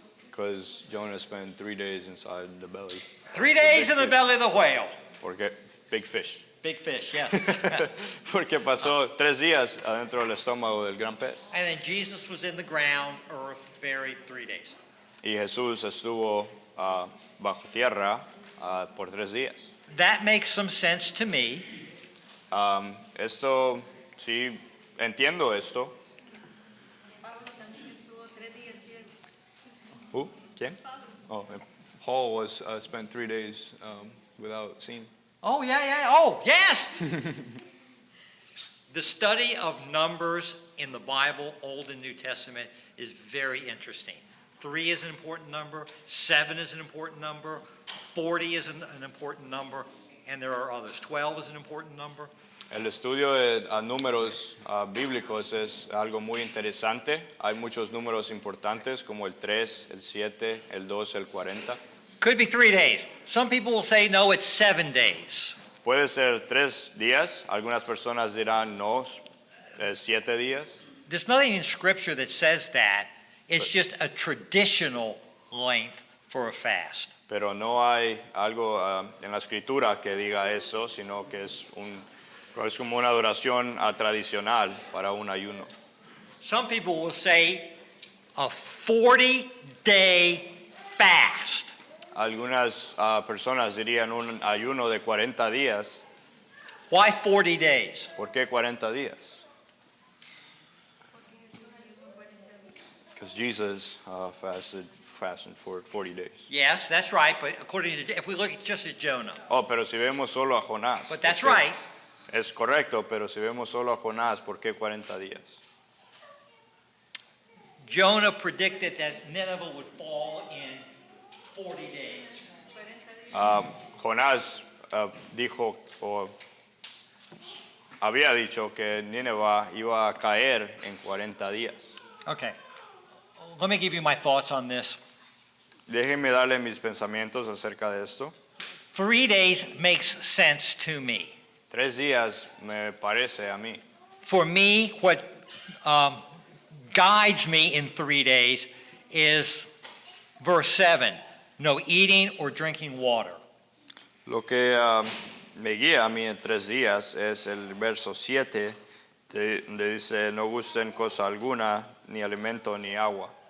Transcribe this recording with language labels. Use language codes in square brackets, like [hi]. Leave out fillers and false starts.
[en] Because Jonah spent 3 days inside the belly. 3 days in the belly of the whale. Porque big fish. Big fish, yes. [es] Porque pasó 3 días adentro del estómago del gran pez. [en] And then Jesus was in the ground, earth, buried 3 days. [es] Y Jesús estuvo bajo tierra por 3 días. [en] That makes some sense to me. [es] Esto, sí, entiendo esto. Pablo también estuvo 3 días ciego. [en] Who? ¿Quién? Oh, Paul was spent 3 days without seeing. Oh, yeah. Oh, yes! The study of numbers in the Bible, Old and New Testament, is very interesting. 3 is an important number, 7 is an important number, 40 is an important number, and there are others. 12 is an important number. [es] El estudio de números bíblicos es algo muy interesante. Hay muchos números importantes como el 3, el 7, el 2, el 40. [en] Could be 3 days. Some people will say, no, it's 7 days. [es] Puede ser 3 días. Algunas personas dirán no, 7 días. [en] There's nothing in Scripture that says that. It's just a traditional length for a fast. [es] Pero no hay algo en la escritura que diga eso, sino que es como una duración tradicional para un ayuno. [en] Some people will say a 40-day fast. [es] Algunas personas dirían un ayuno de 40 días. [en] Why 40 days? [es] ¿Por qué 40 días? [en] Because Jesus fasted for 40 days. Yes, that's right, but if we look just at Jonah. [es] Oh, pero si vemos solo a Jonás. [en] But that's right. [es] Es correcto, pero si vemos solo a Jonás, ¿por qué 40 días? [en] Jonah predicted that Nineveh would fall in 40 days. [es] Jonás dijo o había dicho que Nínive iba a caer en 40 días. [en] Okay. Let me give you my thoughts on this. [es] Déjenme darle mis pensamientos acerca de esto. [en] 3 days makes sense to me. [es] 3 días me parece a mí. [en] For me, what guides me in 3 days is verse 7, no eating or drinking water. [es] Lo que me guía a mí en 3 días es el verso 7, donde dice, no gusten cosa alguna, ni alimento ni agua.